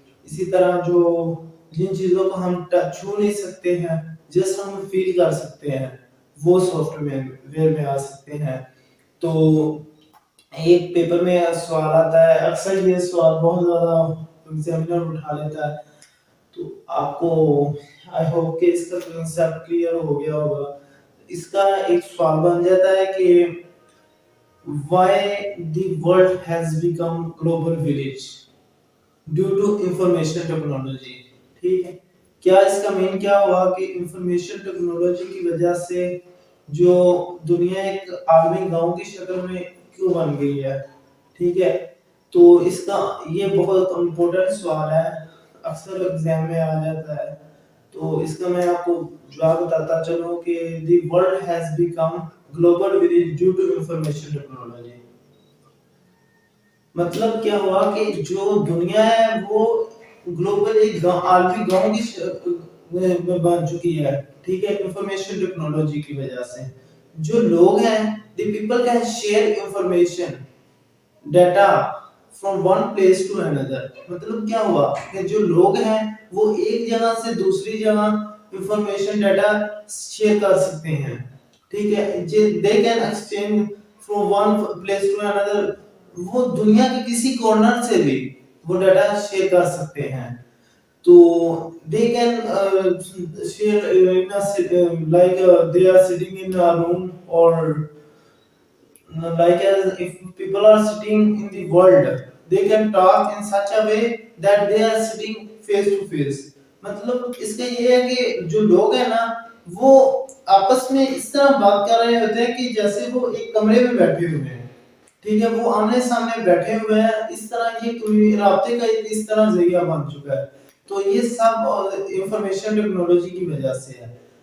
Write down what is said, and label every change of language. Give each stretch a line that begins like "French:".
Urdu: اسی طرح جو جن چیزوں کو ہم چھو نہیں سکتے ہیں جسٹ ہم فیل کر سکتے ہیں وہ سافٹ ویئر میں آ سکتے ہیں. تو ایک پیپر میں سوال آتا ہے، اکثر یہ سوال بہت زیادہ ایگزامینر اٹھا لیتا ہے، تو آپ کو آئی ہوپ کہ اس کا کنسیپٹ کلیئر ہو گیا ہوگا. اس کا ایک سوال بن جاتا ہے کہ
English: why the world has become global village due to information technology.
Urdu: ٹھیک ہے. کیا اس کا مین کیا ہوا کہ انفارمیشن ٹیکنالوجی کی وجہ سے جو دنیا ایک عالمی گاؤں کی شکل میں کیوں بن گئی ہے. ٹھیک ہے. تو اس کا یہ بہت امپورٹنٹ سوال ہے، اکثر ایگزام میں آ جاتا ہے. تو اس کا میں آپ کو جواب بتاتا چلوں کہ
English: The world has become global village due to information technology.
Urdu: مطلب کیا ہوا کہ جو دنیا ہے وہ گلوبل ایک عالمی گاؤں کی بن چکی ہے. ٹھیک ہے. انفارمیشن ٹیکنالوجی کی وجہ سے جو لوگ ہیں
English: The people can share information data from one place to اندر.
Urdu: مطلب کیا ہوا کہ جو لوگ ہیں وہ ایک جگہ سے دوسری جگہ انفارمیشن ڈیٹا شیئر کر سکتے ہیں. ٹھیک ہے.
English: they can exchange from one place to another.
Urdu: وہ دنیا کے کسی کارنر سے بھی وہ ڈیٹا شیئر کر سکتے ہیں.
English: تو they can share in like they are sitting in a room or like as if people are sitting in the world they can talk in such a way that they are sitting face to face.
Urdu: مطلب اس کا یہ ہے کہ جو لوگ ہیں نا وہ آپس میں اس طرح بات کر رہے ہوتے ہیں کہ جیسے وہ ایک کمرے میں بیٹھے ہوئے ہیں. ٹھیک ہے. وہ آمنے سامنے بیٹھے ہوئے ہیں. اس طرح یہ رابطے کا اس طرح ذریعہ بن چکا ہے. تو یہ سب انفارمیشن ٹیکنالوجی کی وجہ سے ہے.